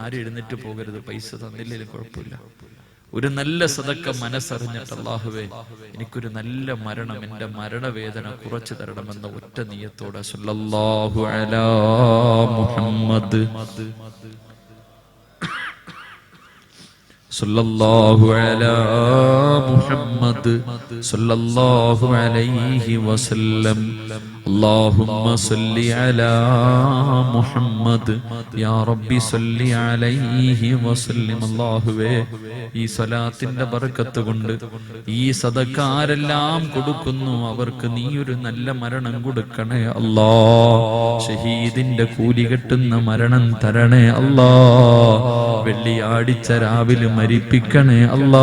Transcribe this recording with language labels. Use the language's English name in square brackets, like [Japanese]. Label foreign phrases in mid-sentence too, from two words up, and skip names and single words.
[Malayalam] ആരും എഴുന്നേറ്റ് പോകരുത്, പൈസ തന്നില്ലെങ്കിലും കുഴപ്പമില്ല. ഒരു നല്ല സദക്ക മനസ്സറിഞ്ഞിട്ട്, അല്ലാഹുവേ എനിക്കൊരു നല്ല മരണം, എന്റെ മരണവേദന കുറച്ചു തരണമെന്ന ഒറ്റ നിയത്തോടെ [Arabic] صلى الله على محمد صلى الله على محمد صلى الله عليه وسلم. اللهم صل على محمد يا ربي صل عليه وسلم. [Malayalam] അല്ലാഹുവേ, ഈ സ്വലാത്തിന്റെ ബർക്കത്ത് കൊണ്ട് ഈ സദക്കാരെല്ലാം കൊടുക്കുന്നു, അവർക്ക് നീ ഒരു നല്ല മരണം കൊടുക്കണേ അല്ലാ. ഷഹീദിന്റെ കൂലി കെട്ടുന്ന മരണം തരണേ അല്ലാ. വെള്ളിയാഴ്ച രാവിലെ മരിപ്പിക്കണേ അല്ലാ.